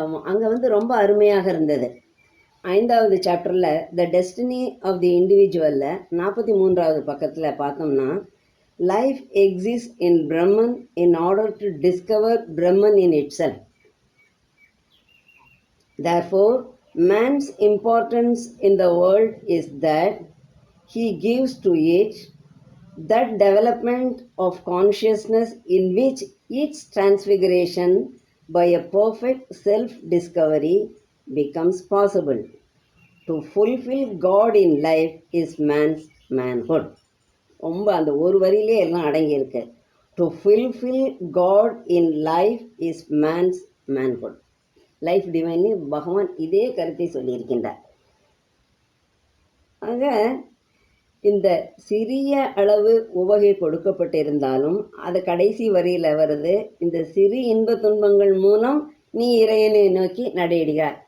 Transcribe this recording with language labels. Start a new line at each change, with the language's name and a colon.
Tamil: அங்கே ரொம்ப அருமையாக இருந்தது. 5வது சாப்டரில்
English: the destiny of the இண்டிவிஜுவலில்
Tamil: 43வது பக்கத்தில் பார்த்தோம்னா,
English: Life exist in Brahman in order to discover Brahman in itself. Therefore man's importance in the world is that he gives to it that development of consciousness in which its transfiguration by a perfect self-discovery becomes possible. To fulfill God in life is man's manhood.
Tamil: ரொம்ப அந்த ஒரு வரியிலே எல்லாம் அடங்கியிருக்கு.
English: To fulfill God in life is man's manhood.
Tamil: Life divinely பகவான் இதே கருத்தை சொல்லியிருக்கின்றார். ஆக இந்த சிறிய அளவு உவகை கொடுக்கப்பட்டிருந்தாலும் அது கடைசி வரியில் வருது. இந்த சிறு இன்ப துன்பங்கள் மூலம் நீ இறைவனை நோக்கி நடையிடுகிறார்.